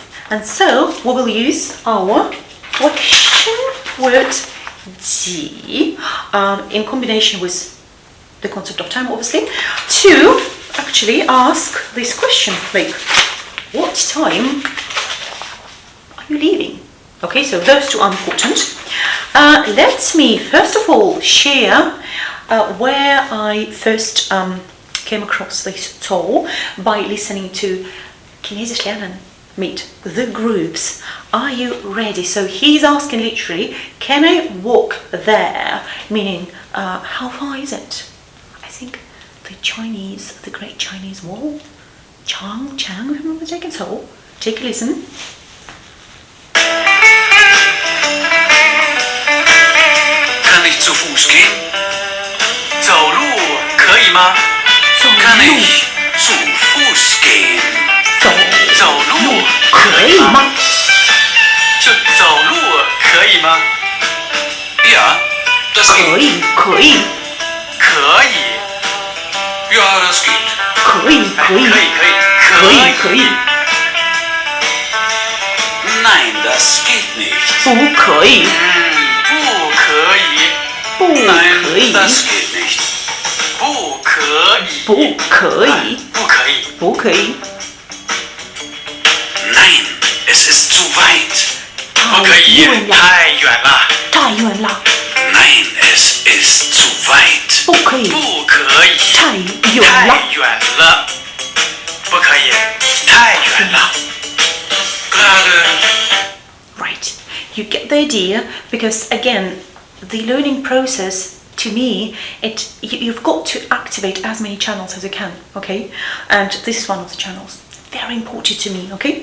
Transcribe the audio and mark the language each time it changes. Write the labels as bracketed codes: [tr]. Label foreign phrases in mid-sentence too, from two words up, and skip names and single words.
[en] And so we will use our question word 几 in combination with the concept of time, obviously, to actually ask this question, like, what time are you leaving? Okay, so those two are important. Let me first of all share where I first came across this tool by listening to [de] Chinesisch lernen mit [en] the grooves. Are you ready? So he's asking literally, can I walk there? Meaning, how far is it? I think the Great Chinese Wall, Chang, remember taking so? Take a listen. [de] Kann ich zu Fuß gehen? [zh] 走路可以吗？ [de] Kann ich zu Fuß gehen? [zh] 走路可以吗？就走路可以吗？ [de] Ja, das geht. [zh] 可以。 [de] 可以。Ja, das geht. [zh] 可以。 [de] Nein, das geht nicht. [zh] 不可以。不可以。 [de] Nein, das geht nicht. [zh] 不可以。不可以。 [de] Nein, es ist zu weit. [zh] 不可以，太远了。 [de] Nein, es ist zu weit. [zh] 不可以。不可以，太远了。不可以，太远了。 [en] Right, you get the idea, because again, the learning process, to me, you've got to activate as many channels as you can, okay? And this is one of the channels. Very important to me, okay?